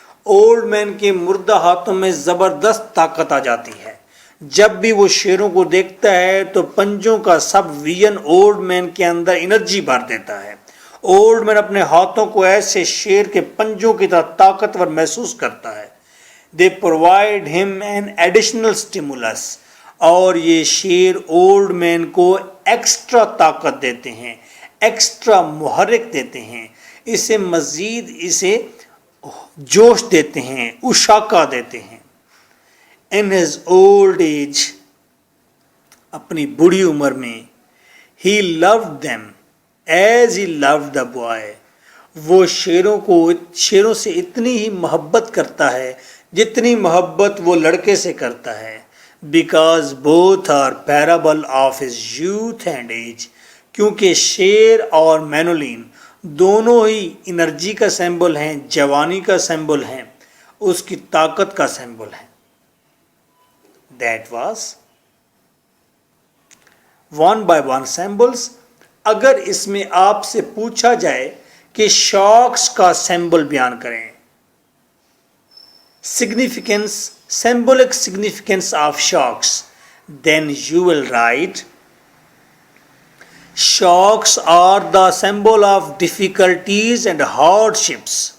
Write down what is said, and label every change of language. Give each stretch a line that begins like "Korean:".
Urdu: Old man کے مردہ ہاتھوں میں زبردست طاقت آ جاتی ہے. جب بھی وہ شیروں کو دیکھتا ہے تو پنجوں کا سب ویژن اولڈ مین کے اندر انرجی بھر دیتا ہے. اولڈ مین اپنے ہاتھوں کو ایسے شیر کے پنجوں کی طرح طاقتور محسوس کرتا ہے.
English: They provide them an additional stimulus.
Urdu: اور یہ شیر اولڈ مین کو ایکسٹرا طاقت دیتے ہیں, ایکسٹرا محرک دیتے ہیں, اسے جوش دیتے ہیں, اشاکا دیتے ہیں.
English: in his old age,
Urdu: اپنی بڑھی عمر میں,
English: He loved them as he loved the boy.
Urdu: وہ شیروں سے اتنی ہی محبت کرتا ہے جتنی محبت وہ لڑکے سے کرتا ہے.
English: Because both are parable of his youth and age.
Urdu: کیونکہ شیر اور مینولین دونوں ہی انرجی کا سمبل ہیں, جوانی کا سمبل ہیں, اس کی طاقت کا سمبل ہیں.
English: That was one by one symbols.
Urdu: اگر اس میں آپ سے پوچھا جائے کہ شاکس کا سمبل بیان کریں,
English: significance, symbolic significance of shocks, then you will write, shocks are the symbol of difficulties and hardships.